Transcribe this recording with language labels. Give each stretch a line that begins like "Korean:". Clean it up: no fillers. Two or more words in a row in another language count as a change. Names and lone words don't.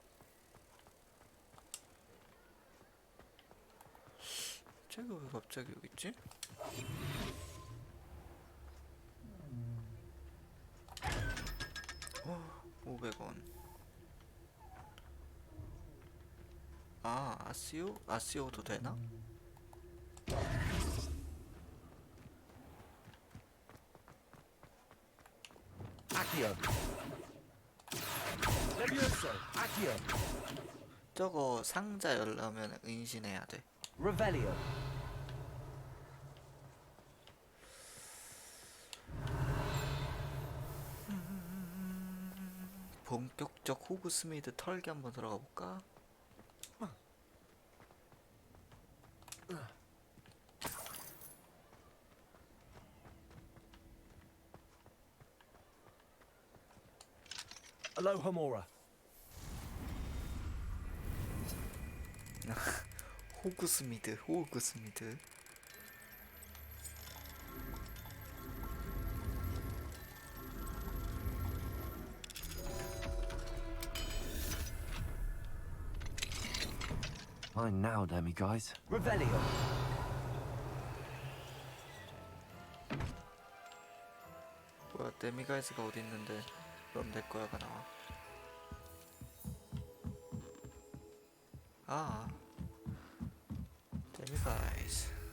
Korean: 쟤가 왜 갑자기 여기 있지? 어, 500원. 아, 아시오? 아시오도 되나?
English: Accio. Levioso. Accio.
Korean: 저거 상자 열려면 은신해야 돼.
English: Revelio.
Korean: 본격적 호그스미드 털기 한번 들어가 볼까?
English: Alohomora.
Korean: 호그스미드, 호그스미드.
English: Fine now, Demi guys. Revelio.
Korean: 뭐야, 데미가이즈가 어디 있는데? 그럼 내 거야가 나와. 아, 데미가이즈.